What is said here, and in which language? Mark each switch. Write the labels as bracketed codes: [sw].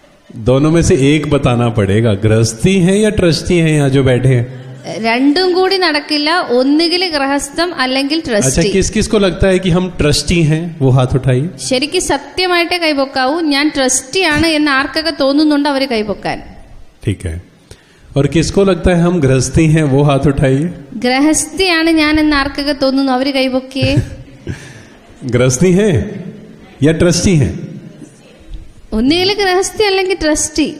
[hi] दोनों में से एक बताना पड़ेगा. गृहस्थी है या ट्रस्टी है यहाँ जो बैठे हैं? [ml] രണ്ടും കൂടി നടക്കില്ല. ഒന്നുകിൽ ഗൃഹസ്ഥം അല്ലെങ്കിൽ ട്രസ്റ്റി. [hi] अच्छा, किस किस को लगता है कि हम ट्रस्टी हैं? वो हाथ उठाइए. [ml] ശരിക്കും സത്യമായിട്ടേ കൈപൊക്കാവൂ. ഞാൻ ട്രസ്റ്റിയാണ് എന്ന് ആർക്കൊക്കെ തോന്നുന്നുണ്ടോ അവര് കൈപൊക്കാൻ. [hi] ठीक है. और किसको लगता है हम गृहस्थी हैं? वो हाथ उठाइए. [ml] ഗൃഹസ്ഥിയാണ് ഞാൻ എന്ന് ആർക്കൊക്കെ തോന്നുന്നു അവര് കൈപൊക്കിയേ. [hi] गृहस्थी है या ट्रस्टी है? [ml] ഒന്നുകിൽ ഗൃഹസ്ഥി അല്ലെങ്കിൽ ട്രസ്റ്റി.